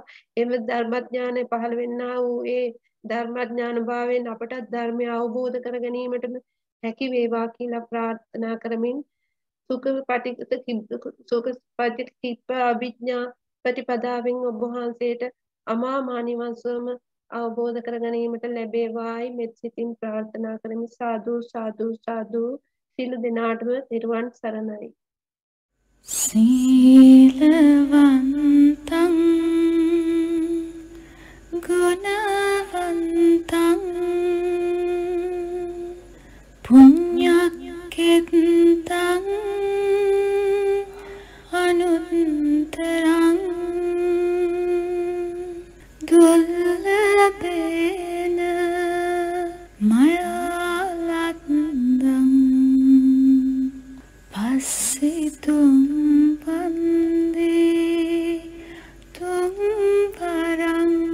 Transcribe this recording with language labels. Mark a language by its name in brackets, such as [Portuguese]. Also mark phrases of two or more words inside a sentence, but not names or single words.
[Sinhala] එම ධර්මඥානෙ පහළ වෙන්නා වූ ඒ ධර්මඥාන භාවයෙන් අපට ධර්මය අවබෝධ කර ගැනීමට හැකි වේවා කියලා ප්‍රාර්ථනා කරමින් සුඛ පටිච්ච අභිඥා ප්‍රතිපදාවෙන් ඔබ වහන්සේට අමා මහ නිවන් සුවම අවබෝධ කර ගැනීමට ලැබේවායි මෙත් සිතින් ප්‍රාර්ථනා කරමි. සාදු සාදු සාදු. සියලු දෙනාටම නිර්වාණ සරණයි. [Pali] සීලවන්තං ගුණවන්තං පුඤ්ඤක්ඛෙත්තං අනුත්තරං දුර්ලභේන මයාලත්දං පස්සිතුම් වන්දේ තුම් පරං